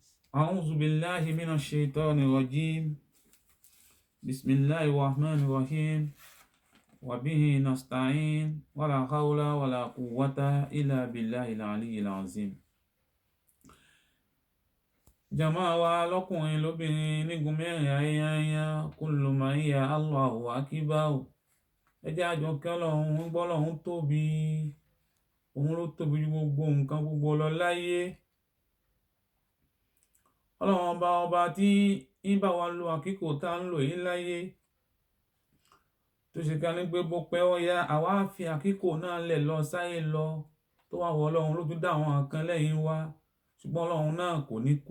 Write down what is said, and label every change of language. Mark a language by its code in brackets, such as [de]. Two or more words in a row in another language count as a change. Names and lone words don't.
[ar] أعوذ بالله من الشيطان الرجيم. بسم الله الرحمن الرحيم. وبه نستعين ولا حول ولا قوة إلا بالله العلي العظيم. [yo] Jàmáà wa lọ́kùnrin lóbìnrin nígun mẹ́rin ayáyá kullu man ya [ar] الله أكبر. [yo] Ẹ jẹ́ a jọ kí Ọlọ́run ń gbọ́ Ọlọ́run tóbi. Òun ló tóbi ju gbogbo nǹkan gbogbo lọ láyé. Ọlọ́run ọba tí ń bá wa lo àkíkò tá ń lò yìí láyé, tó ṣe ká ní pé bó pẹ́ ó yá àwa fi àkíkò náà lẹ̀ lọ sáyé lọ, tó wá wọ Ọlọ́run ló tún dá àwọn nǹkan lẹ́yìn wa, ṣùgbọ́n Ọlọ́run náà kò ní kú.